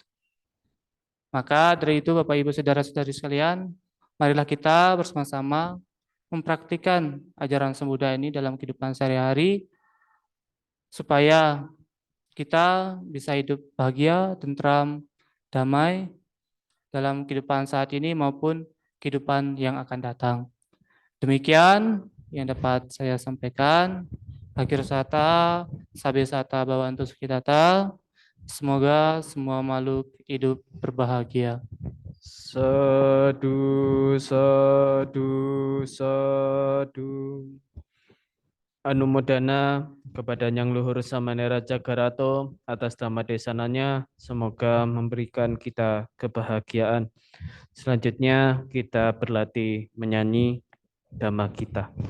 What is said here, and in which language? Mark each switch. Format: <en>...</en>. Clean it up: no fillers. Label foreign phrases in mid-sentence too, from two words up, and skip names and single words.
<id>Maka dari itu, Bapak Ibu saudara-saudari sekalian, marilah kita bersama-sama mempraktikkan ajaran Sang Buddha ini dalam kehidupan sehari-hari supaya kita bisa hidup bahagia, tentram, damai dalam kehidupan saat ini maupun kehidupan yang akan datang. Demikian yang dapat saya sampaikan. Akhir kata,</id> <pi>sabe sata bawantu sukitata.</pi> <id>Semoga semua makhluk hidup berbahagia.</id> <pi>Sadu, sadu, sadu.</pi> <id>Anumodana kepada Yang Luhur Samanera Jagarato atas dhamma desananya, semoga memberikan kita kebahagiaan. Selanjutnya kita berlatih menyanyi dhamma kita.</id>